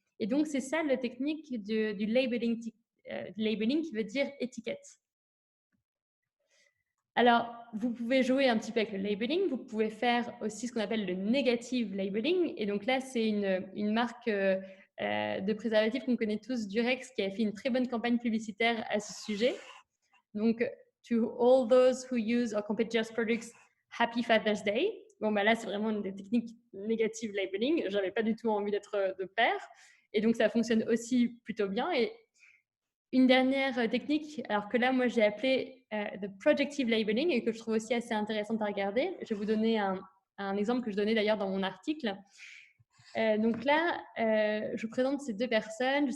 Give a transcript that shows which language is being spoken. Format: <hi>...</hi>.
<fr>Et donc, c'est ça la technique du labeling qui veut dire étiquette. Alors, vous pouvez jouer un petit peu avec le labeling. Vous pouvez faire aussi ce qu'on appelle le negative labeling. Et donc là, c'est une marque de préservatifs qu'on connaît tous, Durex, qui a fait une très bonne campagne publicitaire à ce sujet.</fr> <en>Donc, to all those who use our competitors' products, Happy Father's Day.</en> <fr>Bon, bah là, c'est vraiment une des techniques négatives labeling. Je n'avais pas du tout envie d'être de pair. Et donc, ça fonctionne aussi plutôt bien. Et une dernière technique, alors que là, moi, j'ai appelé the projective labeling et que je trouve aussi assez intéressante à regarder. Je vais vous donner un exemple que je donnais d'ailleurs dans mon article. Donc là, je vous présente ces deux personnes.</fr>